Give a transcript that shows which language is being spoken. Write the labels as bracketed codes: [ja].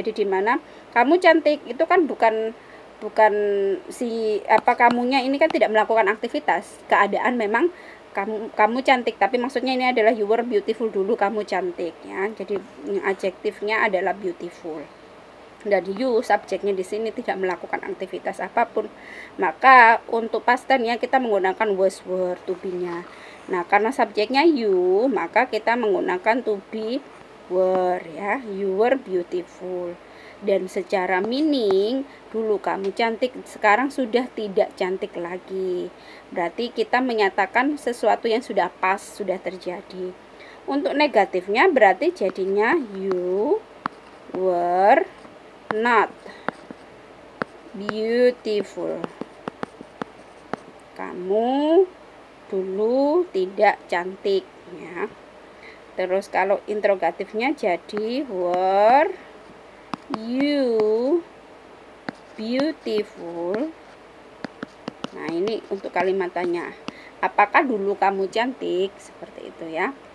[id] Jadi dimana kamu cantik itu kan bukan si kamunya ini kan tidak melakukan aktivitas, keadaan memang kamu cantik, tapi maksudnya ini adalah [en] you were beautiful, [id] dulu kamu cantik ya. Jadi adjektifnya adalah beautiful. Dan you subjeknya di sini tidak melakukan aktivitas apapun, maka untuk past tense-nya kita menggunakan was were to be-nya. Nah, karena subjeknya you, maka kita menggunakan to be were ya, [en] you were beautiful. [id] Dan secara meaning, dulu kamu cantik, sekarang sudah tidak cantik lagi. Berarti kita menyatakan sesuatu yang sudah pas, sudah terjadi. Untuk negatifnya berarti jadinya [en] you were not beautiful. [id] Kamu dulu tidak cantik ya. Terus kalau interrogatifnya jadi [en] were you beautiful. [id] Nah, ini untuk kalimat tanya, apakah dulu kamu cantik, seperti itu ya.